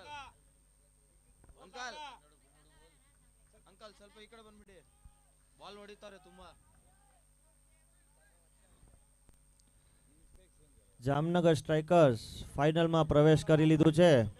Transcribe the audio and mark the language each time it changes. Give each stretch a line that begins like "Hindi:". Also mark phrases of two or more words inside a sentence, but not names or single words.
Kannada: अंकल अंकल ಸ್ವಲ್ಪ ಈ ಕಡೆ ಬಂದ್ಬಿಡಿ ಬಾಲ್ ಹೊಡಿತಾರೆ ತುಂಬಾ.
Gujarati: જામનગર સ્ટ્રાઇકર્સ ફાઇનલમાં પ્રવેશ કરી લીધું છે.